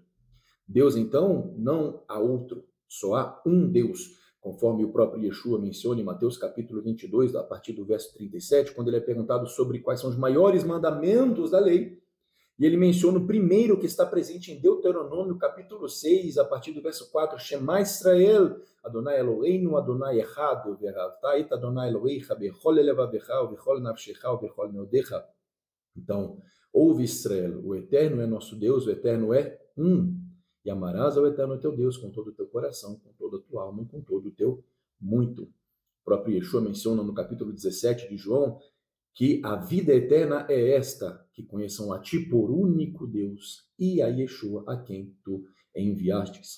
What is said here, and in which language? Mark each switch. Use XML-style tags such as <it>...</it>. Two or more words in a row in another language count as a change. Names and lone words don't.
<pt>Deus, então, não há outro, só há um Deus, conforme o próprio Yeshua menciona em Mateus capítulo 22, a partir do verso 37, quando ele é perguntado sobre quais são os maiores mandamentos da lei, e ele menciona o primeiro que está presente em Deuteronômio capítulo 6, a partir do verso 4,</pt> <he>שמע ישראל, אדוני אלוהינו, אדוני אחד, ואהבת את אדוני אלוהיך בכל לבבך, בכל נפשך, בכל מאודך.</he> <pt>Então, ouve Israel, o Eterno é nosso Deus, o Eterno é um. E amarás ao Eterno teu Deus com todo o teu coração, com toda a tua alma e com todo o teu muito. próprio Yeshua menciona no capítulo 17 de João, que a vida eterna é esta, que conheçam a ti por único Deus e a Yeshua a quem tu enviastes.</pt>